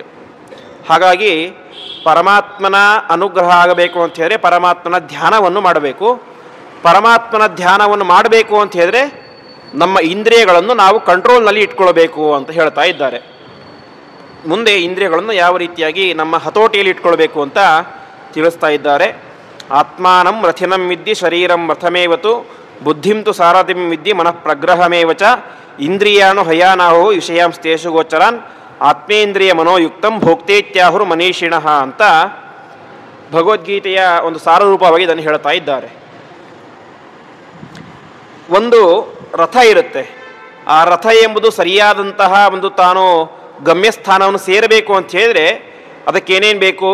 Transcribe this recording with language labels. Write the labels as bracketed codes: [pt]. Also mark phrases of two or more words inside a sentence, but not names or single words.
[kn] ಹಾಗಾಗಿ ಪರಮಾತ್ಮನ ಅನುಗ್ರಹ ಆಗಬೇಕು ಅಂತ ಹೇಳಿದ್ರೆ ಪರಮಾತ್ಮನ ಧ್ಯಾನವನ್ನು ಮಾಡಬೇಕು. ಪರಮಾತ್ಮನ ಧ್ಯಾನವನ್ನು ಮಾಡಬೇಕು ಅಂತ ಹೇಳಿದ್ರೆ ನಮ್ಮ ಇಂದ್ರಿಯಗಳನ್ನು ನಾವು ಕಂಟ್ರೋಲ್ನಲ್ಲಿ ಇಟ್ಕೊಳ್ಬೇಕು ಅಂತ ಹೇಳ್ತಾ ಇದ್ದಾರೆ. ಮುಂದೆ ಇಂದ್ರಿಯಗಳನ್ನು ಯಾವ ರೀತಿಯಾಗಿ ನಮ್ಮ ಹತೋಟಿಯಲ್ಲಿ ಇಟ್ಕೊಳ್ಬೇಕು ಅಂತ ತಿಳಿಸ್ತಾ ಇದ್ದಾರೆ. [sa] ಆತ್ಮಾನಂ ರಥಿನಂ ವಿದ್ಯೆ ಶರೀರಂ ರಥಮೇವತು ಬುದ್ಧಿಂ ತು ಸಾರಥಿಂ ವಿದ್ಯೆ ಮನಃ ಪ್ರಗ್ರಹಮೇವ ಚ ಇಂದ್ರಿಯಾನು ಹಯಾನಾಹೋ ವಿಷಯಾಂಸ್ತೇಷು ಗೋಚರಾನ್ ಆತ್ಮೇಂದ್ರಿಯ ಮನೋಯುಕ್ತಂ ಭೋಕ್ತೇತ್ಯಾಹುರು ಮನೀಷಿಣಃ [kn] ಅಂತ ಭಗವದ್ಗೀತೆಯ ಒಂದು ಸಾರರೂಪವಾಗಿ ಇದನ್ನು ಹೇಳ್ತಾ ಇದ್ದಾರೆ. ಒಂದು ರಥ ಇರುತ್ತೆ, ಆ ರಥ ಎಂಬುದು ಸರಿಯಾದಂತಹ ಒಂದು ತಾನು ಗಮ್ಯಸ್ಥಾನವನ್ನು ಸೇರಬೇಕು ಅಂತ ಹೇಳಿದ್ರೆ ಅದಕ್ಕೇನೇನು ಬೇಕು?